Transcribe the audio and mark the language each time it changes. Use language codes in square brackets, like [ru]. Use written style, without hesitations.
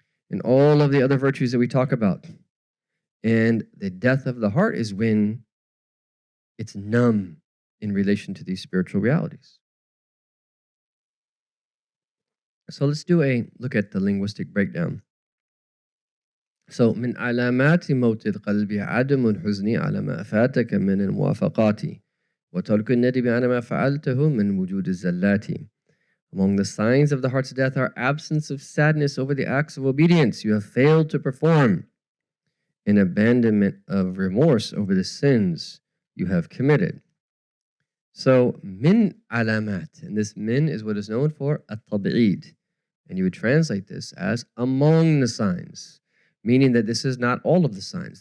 [en] And all of the other virtues that we talk about. And the death of the heart is when it's numb in relation to these spiritual realities. So let's do a look at the linguistic breakdown. [ar] So, من علامات موت القلب عدم الحزن على ما فاتك من الموافقات وترك الندم على ما فعلته من وجود الزلات. [en] Among the signs of the heart's death are absence of sadness over the acts of obedience you have failed to perform, and abandonment of remorse over the sins you have committed. So, min alamat, and this min is what is known for at-tab'id, and you would translate this as among the signs, meaning that this is not all of the signs.